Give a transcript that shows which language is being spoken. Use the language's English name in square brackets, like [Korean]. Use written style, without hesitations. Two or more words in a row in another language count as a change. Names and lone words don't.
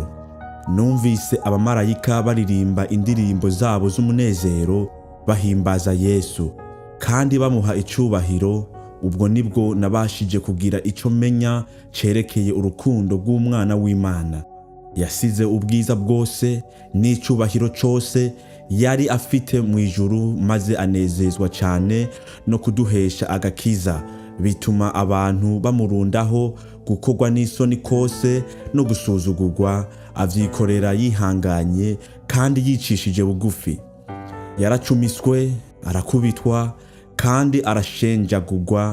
[Rundi] Numvise abamarayika baririmba indirimbo zabo z'umunezero bahimbaza Yesu kandi bamuha icubahiro. Ubwo nibwo nabashije kugira ico menya cerekeye urukundo rw'umwana w'Imana. Yasize ubwiza bwose n'icubahiro cose yari afite mu ijuru, maze anezezwa cane no kuduhesha agakiza. Bituma abantu bamurundaho gukorwa n'isoni kose no gusuzugurwa. Avyikorera yihanganye kandi yicishije bugufi. Yaracumiswe, arakubitwa kandi arashenjagurwa.